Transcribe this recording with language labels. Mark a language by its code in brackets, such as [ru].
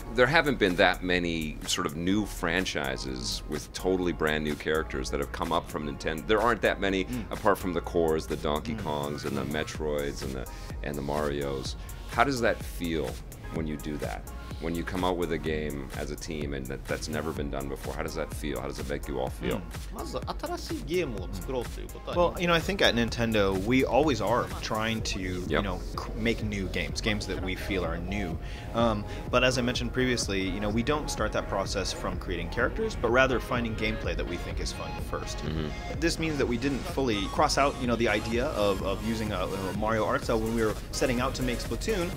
[en] There haven't been that many sort of new franchises with totally brand new characters that have come up from Nintendo. There aren't that many apart from the cores, the Donkey Kongs and the Metroids and the Marios. How does that feel when you do that? When you come out with a game as a team and that's never been done before, how does that feel? How does it make you all feel? [ja] まず新しいゲームを作ろうということは [en] Well, I think at Nintendo we always are trying to, make new games that we feel are new. But as I mentioned previously, we don't start that process from creating characters, but rather finding gameplay that we think is fun first. This means that we didn't fully cross out, the idea of using a Mario art style when we were setting out to make Splatoon.